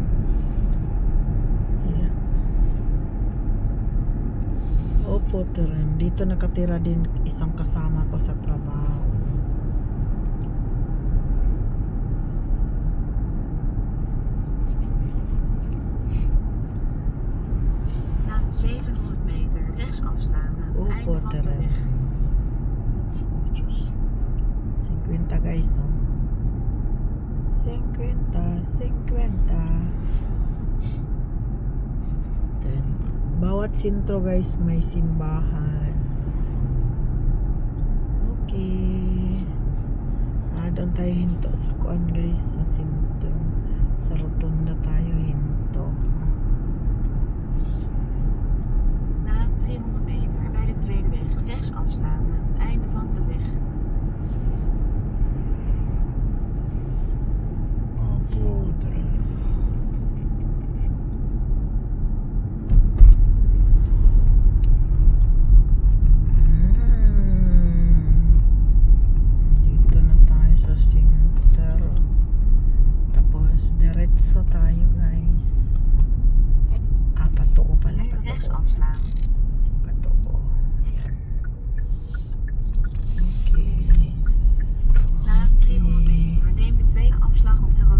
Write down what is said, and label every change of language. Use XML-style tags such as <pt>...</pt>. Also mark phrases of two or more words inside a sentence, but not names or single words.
<tl>Yeah. Opo, rin. Dito nakatira din isang kasama ko sa trabaho.</tl> <nl>Na 700 meter rechts afslaan aan het einde van de</nl> <tl>Rin.</tl> <nl>weg. Voetjes.</nl> <tl>50 guys, oh. 50. Then, bawat sentro guys may simbahan. Okay. Doon tayo hinto sa kuan guys, sa sentro. Sa rotunda tayo hinto.</tl> <nl>Na 300 meter bij de tweede weg rechts afslaan aan het einde van de weg. Opruiten.</nl> <tl>Dito na tayo sa center. Tapos diretso tayo guys. Patoo pala,</tl> <nl>Nu rechts</nl> <tl>patoo.</tl> <nl>afslaan.</nl> <tl>Patoo. Yan. Okay.</tl> <nl>Na 300 meter neem de tweede afslag op</nl>